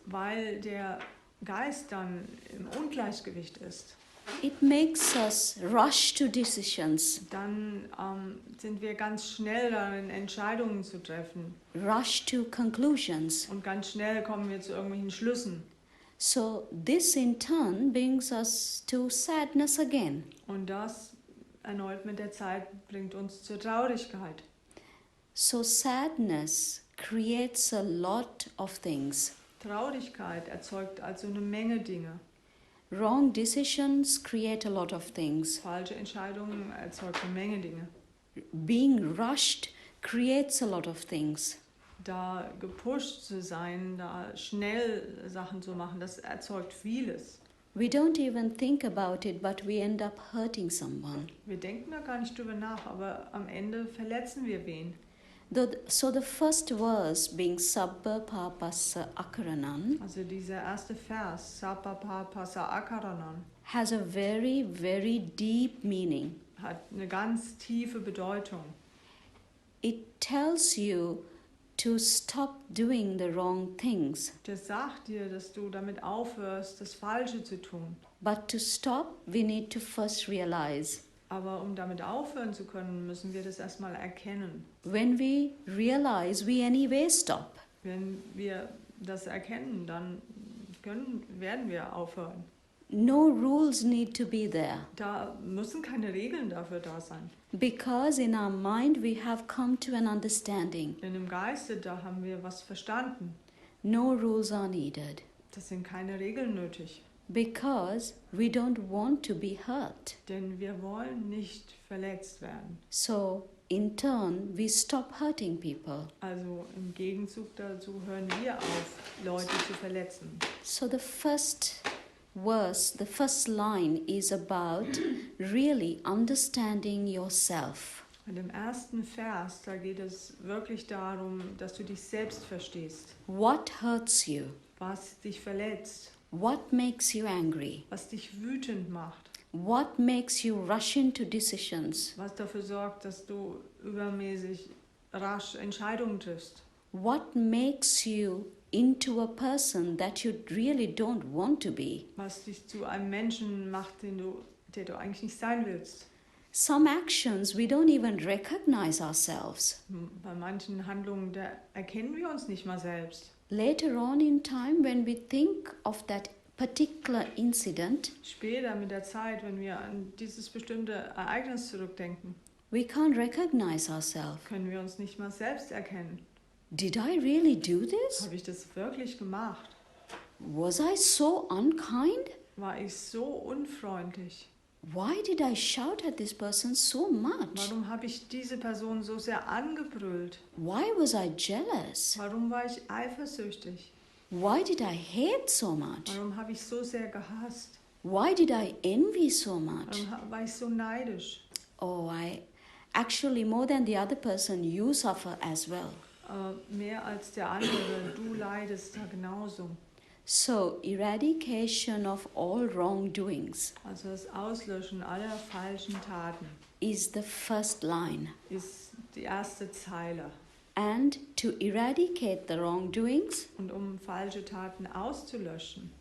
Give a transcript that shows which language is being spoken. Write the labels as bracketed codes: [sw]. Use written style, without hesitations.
[de] Weil der Geist dann im Ungleichgewicht ist, [en] it makes us rush to decisions, [de] dann sind wir ganz schnell darin, Entscheidungen zu treffen. [en] rush to conclusions. [de] Und ganz schnell kommen wir zu irgendwelchen Schlüssen. [en] So this in turn brings us to sadness again. [de] Und das erneut mit der Zeit bringt uns zur Traurigkeit. [en] So sadness creates a lot of things. [de] Traurigkeit erzeugt also eine Menge Dinge. [en] Wrong decisions create a lot of things. [de] Falsche Entscheidungen erzeugt eine Menge Dinge. [en] Being rushed creates a lot of things. [de] Da gepusht zu sein, da schnell Sachen zu machen, das erzeugt vieles. [en] We don't even think about it, but we end up hurting someone. [de] Wir denken da gar nicht drüber nach, aber am Ende verletzen wir wen. [en] So the first verse being Sabba Papasa Akaranan [de] Also dieser erste Vers, Sapapa Pasa Akaranan, [en] has a very, very deep meaning. [de] hat eine ganz tiefe Bedeutung. [en] It tells you to stop doing the wrong things. [de] Der sagt dir, dass du damit aufhörst, das Falsche zu tun. [en] But to stop, we need to first realize. [de] Aber um damit aufhören zu können, müssen wir das erstmal erkennen. [en] When we realize, we anyway stop. [de] Wenn wir das erkennen, dann werden wir aufhören. [en] No rules need to be there. [de] Da müssen keine Regeln dafür da sein. [en] Because in our mind we have come to an understanding. [de] Denn im Geiste, da haben wir was verstanden. [en] No rules are needed. [de] Das sind keine Regeln nötig. [en] Because we don't want to be hurt. [de] Denn wir wollen nicht verletzt werden. [en] So, in turn, we stop hurting people. [de] Also im Gegenzug dazu hören wir auf, Leute zu verletzen. [en] So the first verse, the first line is about really understanding yourself. [de] Und im ersten Vers, da geht es wirklich darum, dass du dich selbst verstehst. [en] What hurts you? [de] Was dich verletzt. [en] What makes you angry? [de] Was dich wütend macht. [en] What makes you rush into decisions? [de] Was dafür sorgt, dass du übermäßig rasch Entscheidungen triffst. [en] What makes you into a person that you really don't want to be? [de] Was dich zu einem Menschen macht, der du eigentlich nicht sein willst. [en] Some actions we don't even recognize ourselves. [de] Bei manchen Handlungen, da erkennen wir uns nicht mal selbst. [en] Later on in time, when we think of that particular incident, [de] Später mit der Zeit, wenn wir an dieses bestimmte Ereignis zurückdenken, [en] we can't recognize ourselves. [de] können wir uns nicht mal selbst erkennen. [en] Did I really do this? [de] Habe ich das wirklich gemacht? [en] Was I so unkind? [de] War ich so unfreundlich? [en] Why did I shout at this person so much? [de] Warum habe ich diese Person so sehr angebrüllt? [en] Why was I jealous? [de] Warum war ich eifersüchtig? [en] Why did I hate so much? [de] Warum habe ich so sehr gehasst? [en] Why did I envy so much? [de] Warum war ich so neidisch? [en] Oh, actually, more than the other person, you suffer as well. [de] Mehr als der andere, du leidest da genauso. [en] So, eradication of all wrongdoings [de] Also das Auslöschen aller falschen Taten [en] is the first line. [de] ist die erste Zeile. [en] And to eradicate the wrongdoings, [de] Und um falsche Taten auszulöschen,